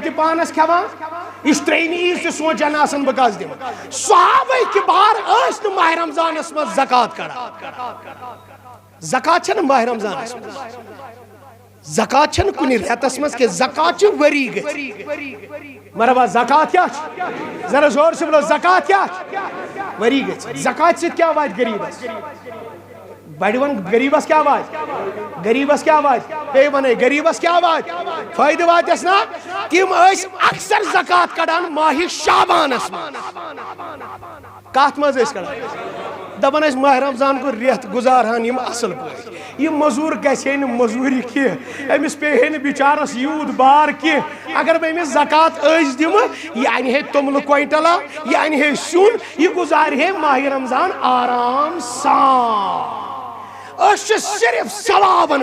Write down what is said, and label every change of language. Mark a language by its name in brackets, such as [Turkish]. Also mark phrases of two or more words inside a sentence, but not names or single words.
[Kashmiri] تہِ پانس کھٮ۪وان یہِ چھُ ترٛیٚیمہِ عیٖذ تہِ سونٛچان آسان بہٕ کس دِمہٕ صحابے کِبار ٲسۍ نہٕ ماہِ رمضانس منٛز زکات کڑان زکات چھنہٕ ماہِ رمضانس منٛز زکات چھنہٕ کُنہِ رٮ۪تس منٛز کینٛہہ زکات چھِ ؤری گٔژھِتھ مرحبا زکات کیا [Urdu] ذرا زور سے بولو [Kashmiri] زکات کیا وری گژھِ زکات سۭتۍ کیٛاہ واتہِ غریٖبس بڑِ ون غریٖبس کیٛاہ واتہِ غریٖبس کیٛاہ واتہِ بیٚیہِ ونے غریٖبس کیٛاہ واتہِ فٲیدٕ واتٮ۪س نا تِم ٲسۍ اکثر زکات کڑان ماہِ شابانس منٛز کتھ منٛز ٲسۍ کڑان دپان ٲسۍ ماہِ رمضان کو رٮ۪تھ گُزارہن یِم اصل پٲٹھۍ یہ مزور گژھِ نہٕ مزوٗری کینٛہہ أمِس پیٚیہِ نہٕ بِچارس یوٗت بار کینٛہہ اگر بہٕ أمِس زکات ٲسۍ دِمہٕ یہِ انہِ ہے توٚملہٕ کوینٹلا یہِ انہِ ہے سیُن یہِ گُزارِ ہے ماہِ رمضان آرام سان أسۍ چھِ صرف ثوابن